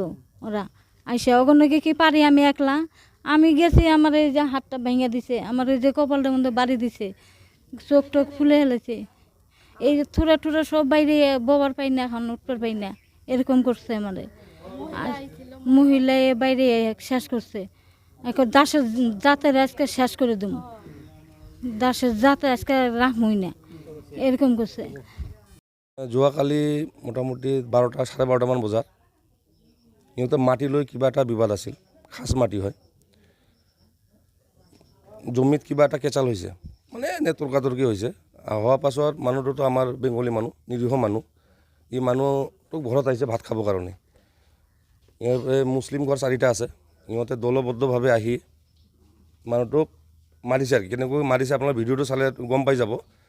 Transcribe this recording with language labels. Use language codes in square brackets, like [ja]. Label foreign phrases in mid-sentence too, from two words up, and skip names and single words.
[bn] ওরা আইসা ওগুলোকে কি পারি আমি একলা আমি গেছি আমার এই যে হাতটা ভেঙে দিছে আমার এই যে কপালটার মধ্যে বাড়ি দিছে চোখ টোক ফুলে হেলেছে এই যে থুরা সব বাইরে ববার পাই না এখন উঠতে পাই না এরকম করছে আমাদের আর মহিলা বাইরে শেষ করছে এখন দাসের জাতের আজকে শেষ করে দেব দাসের জাতের আজকে রাখমই না এরকম করছে [as] যোৱাকালি মোটামুটি 12টা 12:30 মান বজাত সিহঁতে মাটি লৈ কিবা এটা বিবাদ আছিল খাস মাটি হয় জমিত কিবা এটা কেঁচাল হৈছে মানে এনে তৰ্কাতৰ্কি হৈছে হোৱাৰ পাছত মানুহটোতো আমাৰ বেংগলী মানুহ নিৰীহ মানুহ এই মানুহটোক ঘৰত আহিছে ভাত খাবৰ কাৰণে মুছলিম ঘৰ 4টা আছে সিহঁতে দলবদ্ধভাৱে আহি মানুহটোক মাৰিছে আৰু কেনেকৈ মাৰিছে আপোনাৰ ভিডিঅ'টো চালে গম পাই যাব